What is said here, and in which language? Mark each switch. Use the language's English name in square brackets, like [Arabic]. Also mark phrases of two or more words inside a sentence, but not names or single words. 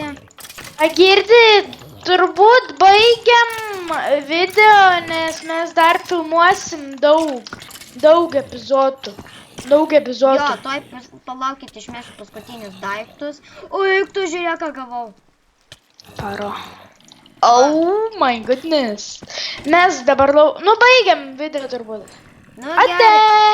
[Lithuanian] Girdi, turbūt baigiam video, nes mes dar filmuosim daug epizodų. Jo, toj palaukit, išmėsiu paskutinius daiktus. O, juk tu žiūrėk, ką gavau. [English] Paro. Oh my goodness. [Lithuanian] Mes dabar baigiam video turbūt. Nu, gerai.